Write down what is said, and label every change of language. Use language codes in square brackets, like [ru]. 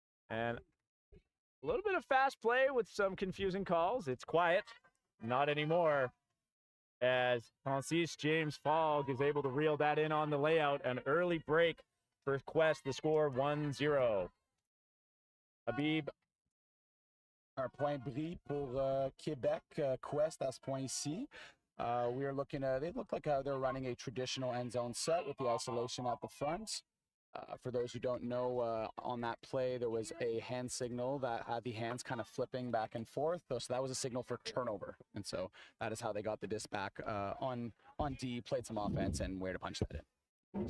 [en] And a little bit of fast play with some confusing calls. It's quiet. Not anymore. As Francis James Fogg is able to reel that in on the layout. An early break for Quest. The score 1-0. Habib. [fr] un point bris pour Québec, Quest à ce point-ci. [en] We are looking at, they look like they're running a traditional end zone set with the isolation at the front. For those who don't know, on that play, there was a hand signal that had the hands kind of flipping back and forth. So that was a signal for turnover. And so that is how they got the disc back on D, played some offense, and where to punch that in.